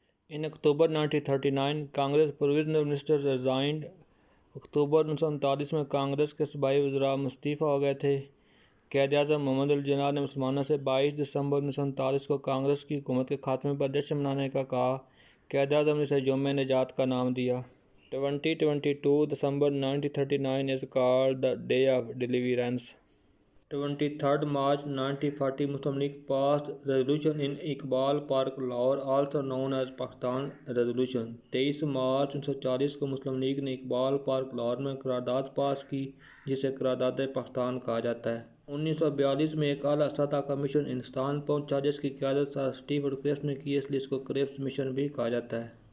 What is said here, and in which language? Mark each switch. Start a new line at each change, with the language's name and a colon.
English: In October 1939 Congress provisional minister resigned.
Urdu: اکتوبر 1939 میں کانگریس کے صوبائی وزراء مستعفی ہو گئے تھے۔ قائد اعظم محمد علی جناح نے مسلمانوں سے 22 دسمبر 1939 کو کانگریس کی حکومت کے خاتمے پر جشن منانے کا کہا۔ قائد اعظم نے اسے یوم نجات کا نام دیا۔ 22 دسمبر 1939
English: is called the Day of Deliverance. 23 March 1940 Muslim League passed resolution in Iqbal Park, Lahore, also known as Pakistan Resolution.
Urdu: 23 March 1940 کو مسلم لیگ نے اقبال پارک لاہور میں قرارداد پاس کی جسے قرارداد پاکستان کہا جاتا ہے۔ 1942 میں ایک اعلیٰ سطح کا مشن ہندوستان پہنچا جس کی قیادت سر اسٹیفورڈ کرپس نے کی، اس لیے اس کو کرپس مشن بھی کہا جاتا ہے۔